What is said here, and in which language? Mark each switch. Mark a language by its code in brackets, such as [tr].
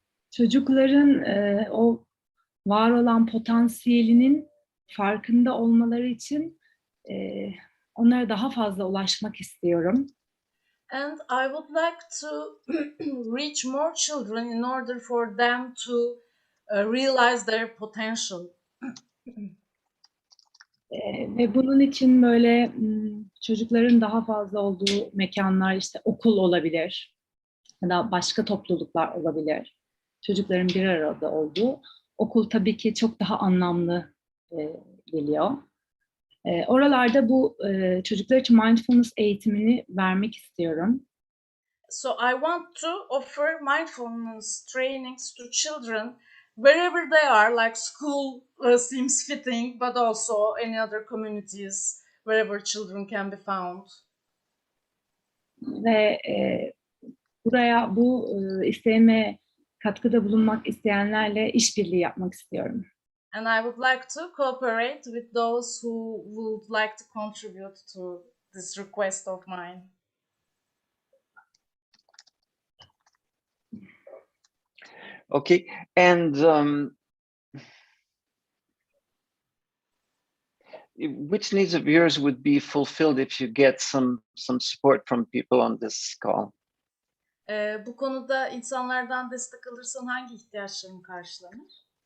[tr] Çocukların o var olan potansiyelinin farkında olmaları için onlara daha fazla ulaşmak istiyorum. [en] And I would like to reach more children in order for them to realize their potential. [tr] Ve bunun için böyle çocukların daha fazla olduğu mekanlar, işte okul olabilir ya da başka topluluklar olabilir. Çocukların bir arada olduğu. Okul tabii ki çok daha anlamlı geliyor. Oralarda bu çocuklar için mindfulness eğitimini vermek istiyorum. [en] So I want to offer mindfulness trainings to children wherever they are, like school seems fitting, but also any other communities wherever children can be found. [tr] Ve buraya bu isteğime katkıda bulunmak isteyenlerle işbirliği yapmak istiyorum. [en] And I would like to cooperate with those who would like to contribute to this request of mine. Okay, and which needs of yours would be fulfilled if you get some support from people on this call? [tr] Bu konuda insanlardan destek alırsan hangi ihtiyaçların karşılanır?